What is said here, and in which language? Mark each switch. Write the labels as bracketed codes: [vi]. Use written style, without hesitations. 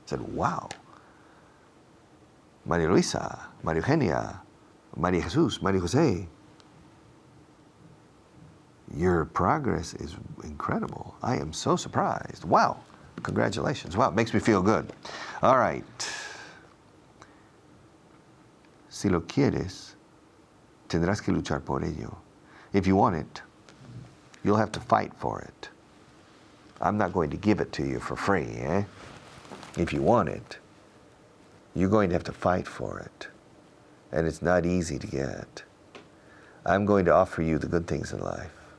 [en] I said, wow. Maria Luisa, Maria Eugenia, Maria Jesus, Maria Jose, your progress is incredible. I am so surprised. Wow. Congratulations. Wow, it makes me feel good. All right. [es] Si lo quieres, tendrás que luchar por ello. [en] If you want it, you'll have to fight for it. I'm not going to give it to you for free, eh? If you want it, you're going to have to fight for it. And it's not easy to get. I'm going to offer you the good things in life.